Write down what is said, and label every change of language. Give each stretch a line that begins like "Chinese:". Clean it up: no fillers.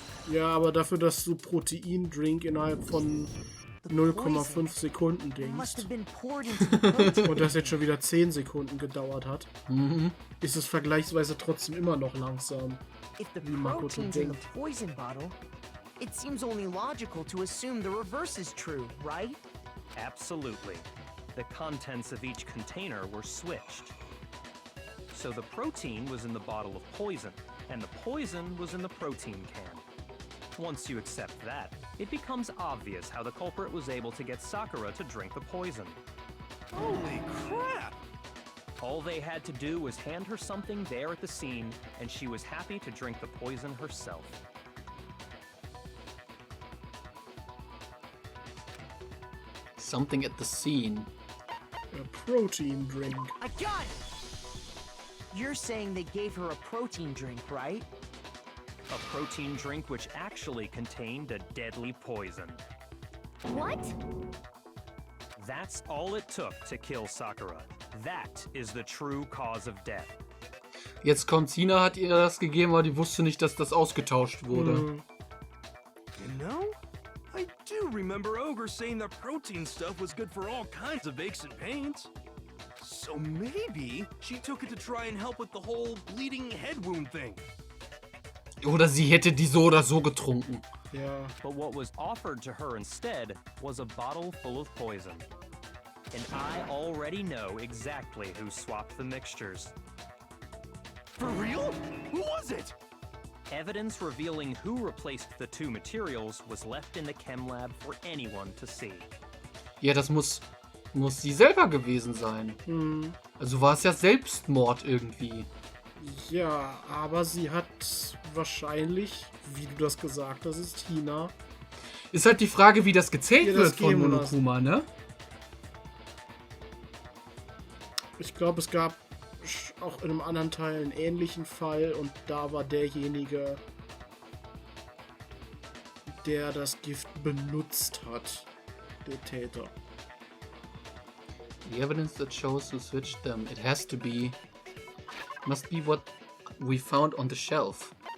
German: Ja, aber dafür, dass du Proteindrink innerhalb von 0,5 Sekunden denkst und das jetzt schon wieder 10 Sekunden gedauert hat, ist es vergleichsweise trotzdem immer noch langsam, wie Makoto denkt.
English: It seems only logical to assume the reverse is true, right? Absolutely. The contents of each container were switched. So the protein was in the bottle of poison, and the poison was in the protein can. Once you accept that, it becomes obvious how the culprit was able to get Sakura to drink the poison. Holy crap! All they had to do was hand her something there at the scene, and she was happy to drink the poison herself. Something at the scene. A protein drink. I got it! You're saying they gave her a protein drink, right? A protein drink which actually contained a deadly poison. What? That's all it took to kill Sakura. That is the true cause of death.
German: Jetzt kommt Sina, hat ihr das gegeben, aber die wusste nicht, dass das ausgetauscht wurde.
English: You know, I do remember Ogre saying that protein stuff was good for all kinds of aches and pains. So maybe she took it to try and help with the whole bleeding head wound thing.
German: Oder sie hätte die so oder so getrunken. Ja.
English: But what was offered to her instead was a bottle full of poison. And I already know exactly who swapped the mixtures. For real? Who was it? Evidence revealing who replaced the two materials was left in the chem lab for anyone to see.
German: Ja, das muss sie selber gewesen sein. Also war es ja Selbstmord irgendwie. Ja, aber sie hat wahrscheinlich, wie du das gesagt hast, ist Hina. Ist halt die Frage, wie das gezählt Ihr wird das von geben Monokuma, ne? Ich glaube, es gab auch in einem anderen Teil einen ähnlichen Fall und da war derjenige, der das Gift benutzt hat, der Täter.
English: The evidence that shows who switched them. It has to be... Must be what we found on the shelf.